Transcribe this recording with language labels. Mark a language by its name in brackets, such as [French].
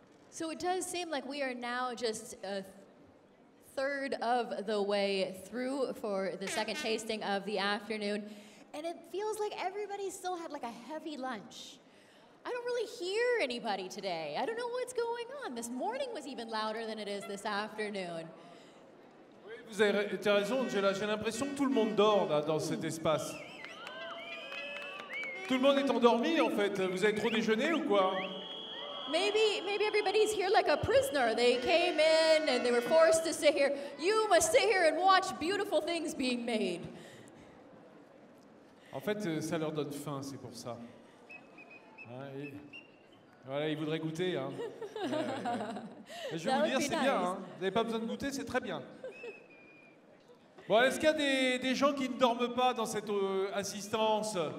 [English] So it does seem like we are now just a third of the way through for the second tasting of the afternoon. And it feels like everybody still had like a heavy lunch. I don't really hear anybody today. I don't know what's going on. This morning was even louder than it is this afternoon. [French] Oui, vous avez raison, j'ai l'impression que tout le monde dort là, dans cet espace. Tout le monde est endormi en fait. Vous avez trop déjeuné ou quoi? [English] Maybe everybody's here like a prisoner. They came in and they were forced to sit here. You must sit here and watch beautiful things being made. [French] En fait, ça leur donne faim, c'est pour ça. Hein, voilà, ils voudraient goûter. Hein. Mais je vais vous dire, c'est bien. Hein. Vous n'avez pas besoin de goûter, c'est très bien. Bon, est-ce qu'il y a des gens qui ne dorment pas dans cette assistance?